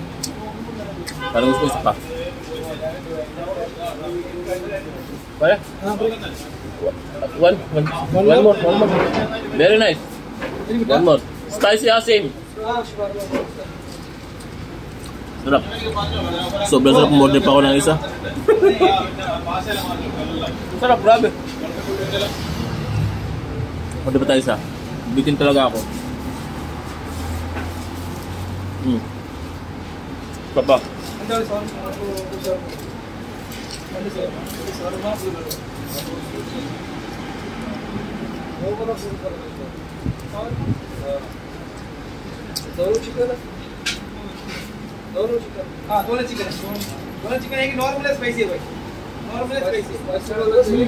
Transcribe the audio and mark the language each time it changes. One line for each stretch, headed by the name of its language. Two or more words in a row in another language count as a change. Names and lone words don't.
Filipino: Kaya?
English: One more. Very nice. One more. Spicy asim.
Filipino: Sarap. Sobrang sarap, umorder pa ako ng isa. Sarap, grabe. Order pa tayo isa. Bitin talaga ako. Papa.
Hindi: दोनों चिकन है कि नॉर्मल है स्पाइसी है भाई नॉर्मल है स्पाइसी